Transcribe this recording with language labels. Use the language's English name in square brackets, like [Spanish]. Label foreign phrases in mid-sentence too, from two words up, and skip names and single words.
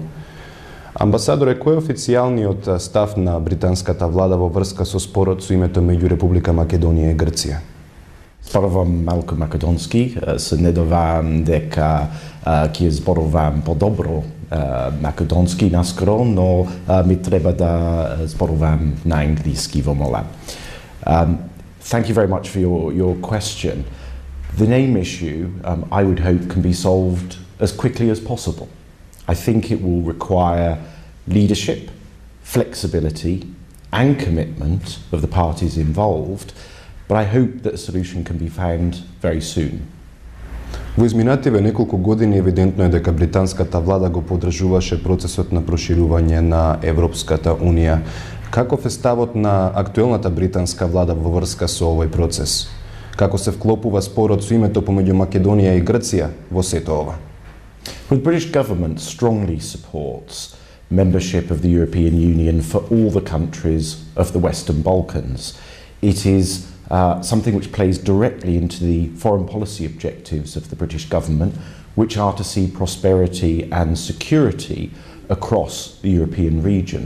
[Macedonian] Амбасадоре, кој е официјалниот став на британската влада во врска со спорот со името меѓу Република Македонија и Грција? Зборувам малку македонски, се надевам дека ќе зборувам подобро македонски наскоро, но ми треба да зборувам на англиски во мола. [English] Thank you very much for your question. The name issue, I would hope, can be solved as quickly as possible. I think it will require leadership, flexibility and commitment of the parties involved, but I hope that a solution can be found very soon. [Macedonian] Во изминативе неколку години евидентно е дека британската влада го поддржуваше процесот на проширување на Европската Унија. Каков е ставот на актуелната британска влада во врска со овој процес? Како се вклопува спорот со името помеѓу Македонија и Грција во сето ова? [English] The British government strongly supports membership of the European Union for all the countries of the Western Balkans. It is something which plays directly into the foreign policy objectives of the British government, which are to see prosperity and security across the European region.